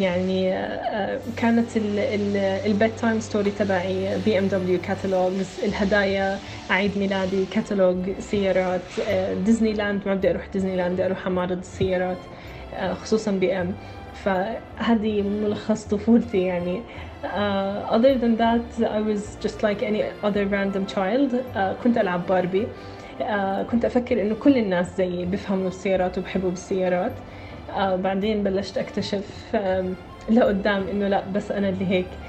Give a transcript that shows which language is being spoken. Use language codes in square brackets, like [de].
[ar] يعني كانت البيد تايم ستوري تبعي BMW كاتالوجز، الهدايا عيد ميلادي كاتالوج سيارات، ديزني لاند، ما بدي اروح ديزني لاند، اروح معرض السيارات خصوصا BM. فهذه ملخص طفولتي يعني. [en] other than that I was just like any other random child. [ar] كنت العب باربي، كنت افكر انه كل الناس زيي بفهموا بالسيارات وبحبوا بالسيارات. بعدين بلشت أكتشف لقدام إنه لا، بس أنا اللي هيك.